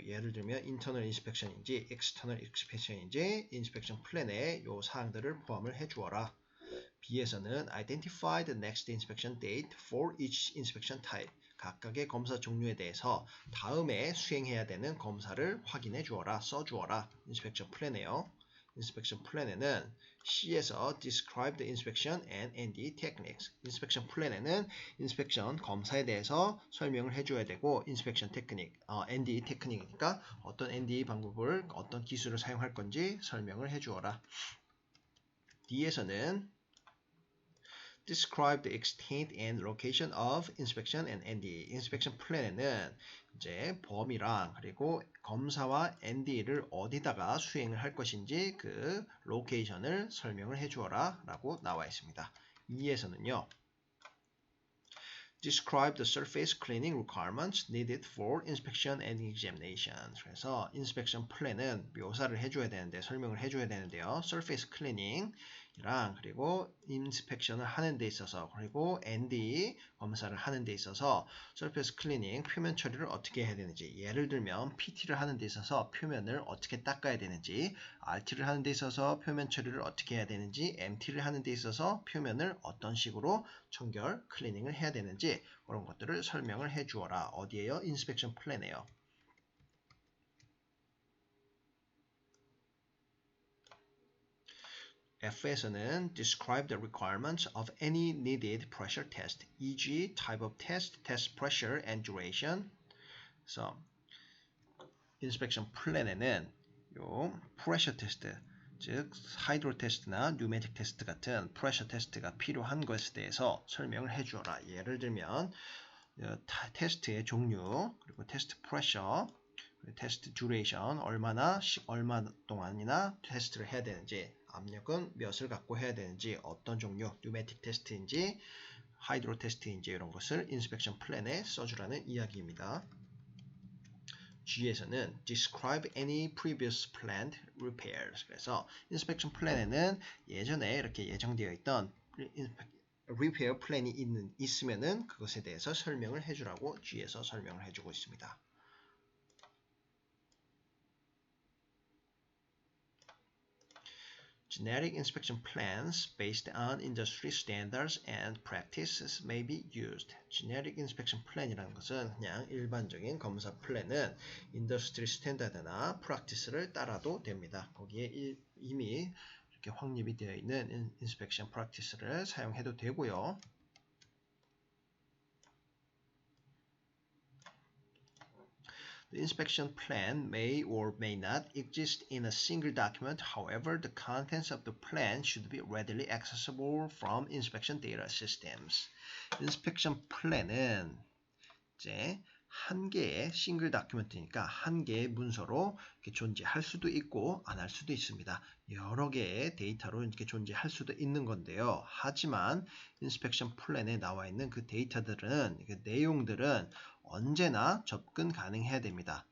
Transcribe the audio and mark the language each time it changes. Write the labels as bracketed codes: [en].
[ko] 예를 들면 internal inspection인지 external inspection인지 인스펙션 플랜에 요 사항들을 포함을 해 주어라. B에서는 [en] identify the next inspection date for each inspection type. [ko] 각각의 검사 종류에 대해서 다음에 수행해야 되는 검사를 확인해 주어라, 써 주어라. 인스펙션 플랜이에요. 인스펙션 플랜에는 C에서 [en] describe the inspection and NDE techniques. [ko] 인스펙션 플랜에는 인스펙션 검사에 대해서 설명을 해줘야 되고 인스펙션 테크닉, NDE 테크닉이니까 어떤 NDE 방법을 어떤 기술을 사용할 건지 설명을 해주어라. D에서는 [en] describe the extent and location of inspection and NDE. [ko] inspection plan에는 이제 범위랑 그리고 검사와 NDE를 어디다가 수행을 할 것인지 그 로케이션을 설명을 해주어라 라고 나와 있습니다. 2에서는요. [en] Describe the surface cleaning requirements needed for inspection and examination. [ko] 그래서 inspection plan은 묘사를 해줘야 되는데 설명을 해줘야 되는데요. surface cleaning 이랑 그리고 인스펙션을 하는 데 있어서 그리고 NDE 검사를 하는 데 있어서 surface cleaning 표면 처리를 어떻게 해야 되는지 예를 들면 PT를 하는 데 있어서 표면을 어떻게 닦아야 되는지 RT를 하는 데 있어서 표면 처리를 어떻게 해야 되는지 MT를 하는 데 있어서 표면을 어떤 식으로 청결 클리닝을 해야 되는지 그런 것들을 설명을 해 주어라. 어디에요? 인스펙션 플랜에요. F에서는 [en] describe the requirements of any needed pressure test, e.g. type of test, test pressure and duration. [ko] 그래서 inspection plan에는 요 pressure test, 즉 하이드로 테스트나 뉴매틱 테스트 같은 프레셔 테스트가 필요한 것에 대해서 설명을 해주어라. 예를 들면 테스트의 종류, 그리고 테스트 프레셔, 테스트 듀레이션, 얼마 동안이나 테스트를 해야 되는지, 압력은 몇을 갖고 해야 되는지, 어떤 종류, 뉴매틱 테스트인지, 하이드로 테스트인지 이런 것을 인스펙션 플랜에 써주라는 이야기입니다. G에서는 [en] describe any previous planned repairs. [ko] 그래서 inspection plan에는 예전에 이렇게 예정되어 있던 repair 플랜이 있으면은 그것에 대해서 설명을 해주라고 G에서 설명을 해주고 있습니다. [en] Generic inspection plans based on industry standards and practices may be used. [ko] Generic inspection plan이라는 것은 그냥 일반적인 검사 플랜은 인더스트리 스탠다드나 프랙티스를 따라도 됩니다. 거기에 이미 이렇게 확립이 되어 있는 인스펙션 프랙티스를 사용해도 되고요. [en] The inspection plan may or may not exist in a single document. However, the contents of the plan should be readily accessible from inspection data systems. [ko] inspection plan은 이제 한 개의 싱글 다큐멘트니까 한 개의 문서로 이렇게 존재할 수도 있고 안 할 수도 있습니다. 여러 개의 데이터로 이렇게 존재할 수도 있는 건데요. 하지만 인스펙션 플랜에 나와 있는 그 데이터들은 그 내용들은 언제나 접근 가능해야 됩니다.